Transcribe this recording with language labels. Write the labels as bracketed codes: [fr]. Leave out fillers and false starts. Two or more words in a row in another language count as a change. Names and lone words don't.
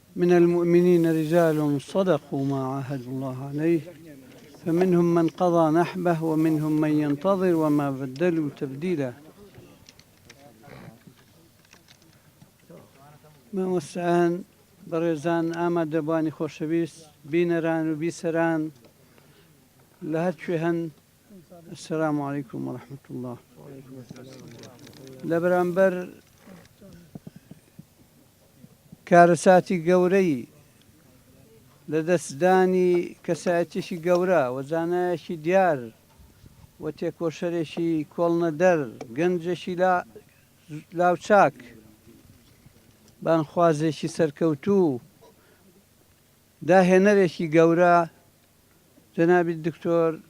[ar] من المؤمنين رجال صدقوا ما عاهدوا الله عليه فمنهم من قضى نحبه ومنهم من ينتظر وما بدلوا تبديلا. [ckb] مامۆستایان بەڕێزان ئامادەبوانی خۆشەویست بینەران و بیسەران لە هەر کوێ هەن، [ar] السلام علیکم وەرەحمەت الله. [ckb] لە بەرامبەر کارەساتی گەورەی لە دەستدانی کەسایەتیشی گەورە و زانایەکی دیار و تێکۆشەرێکی کۆڵنەدەر گەنجێکی لاوچاک بانخوازێکی سەرکەوتوو داهێنەرێکی گەورە جەنابی دکتۆر